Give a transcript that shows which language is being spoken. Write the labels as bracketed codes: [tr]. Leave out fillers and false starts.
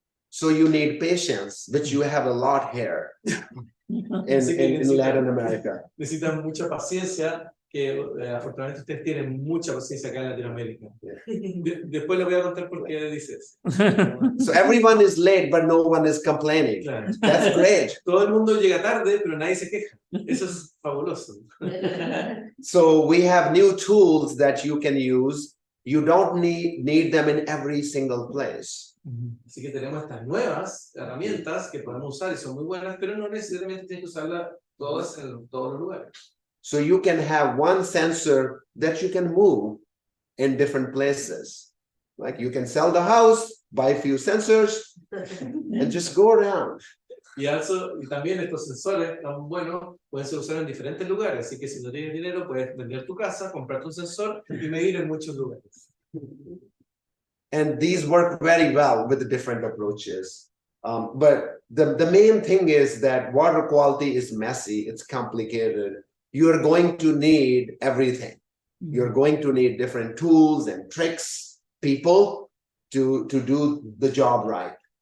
[en] So you need patience, which you have a lot here in Latin America. [es] Necesitan mucha paciencia, que afortunadamente ustedes tienen mucha paciencia acá en Latinoamérica. Después les voy a contar por qué dices. [en] So everyone is late, but no one is complaining. [es] Claro. [en] That's great. [es] Todo el mundo llega tarde, pero nadie se queja. Eso es fabuloso. [en] So we have new tools that you can use. You don't need them in every single place. [es] Así que tenemos estas nuevas herramientas que podemos usar y son muy buenas, pero no necesariamente tienes que usarlas todas en todos los lugares. [en] So you can have one sensor that you can move in different places. Like you can sell the house, buy a few sensors, and just go around. [es] Y también estos sensores tan buenos pueden ser usados en diferentes lugares, así que si no tienes dinero puedes vender tu casa, comprarte un sensor y medir en muchos lugares. [en] And these work very well with the different approaches. But the main thing is that water quality is messy, it's complicated. You're going to need everything. You're going to need different tools and tricks, people to do the job right.